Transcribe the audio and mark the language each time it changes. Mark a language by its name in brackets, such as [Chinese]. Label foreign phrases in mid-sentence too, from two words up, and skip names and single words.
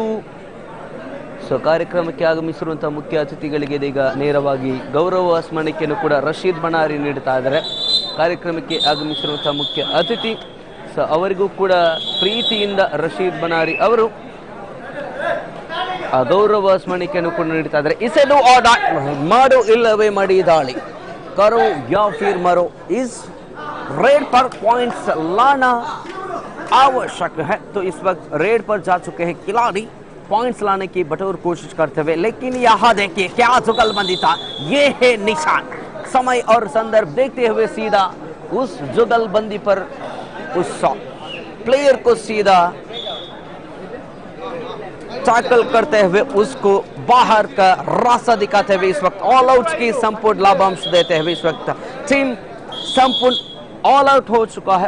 [Kannada] ಸೊ ಕಾರ್ಯಕ್ರಮಕ್ಕೆ ಆಗಮಿಸಿರುವಂತಹ ಮುಖ್ಯ ಅತಿಥಿಗಳಿಗೆ ಈಗ ನೇರವಾಗಿ ಗೌರವ ಸ್ಮರಣಿಕೆಯನ್ನು ಕೂಡ ರಶೀದ್ ಬಣಾರಿ ನೀಡುತ್ತಾ ಇದ್ದಾರೆ. ಕಾರ್ಯಕ್ರಮಕ್ಕೆ ಆಗಮಿಸಿರುವಂತಹ ಮುಖ್ಯ ಅತಿಥಿ ಸೊ ಅವರಿಗೂ ಕೂಡ ಪ್ರೀತಿಯಿಂದ ರಶೀದ್ ಬಣಾರಿ ಅವರು ಗೌರವ ಸ್ಮರಣಿಕೆಯನ್ನು ಕೂಡ ನೀಡುತ್ತಾ ಇದ್ದಾರೆ. ಇಸೆದು ಮಾಡು ಇಲ್ಲವೇ ಮಡಿ ದಾಳಿ. [Hindi] करो या फिर मरो. इस रेड पर पॉइंट्स लाना आवश्यक है. तो इस वक्त रेड पर जा चुके हैं खिलाड़ी. पॉइंट्स लाने की भरपूर कोशिश करते हुए, लेकिन यहाँ देखिए क्या जुगलबंदी था. ये है निशान. समय और संदर्भ देखते हुए सीधा उस जुगलबंदी पर उस प्लेयर को सीधा टैकल करते हुए उसको बाहर का रास्ता दिखाते हुए इस वक्त [English] all out [Hindi] की संपूर्ण लाभांश देते हुए इस वक्त टीम संपूर्ण [English] all out [Hindi] हो चुका है.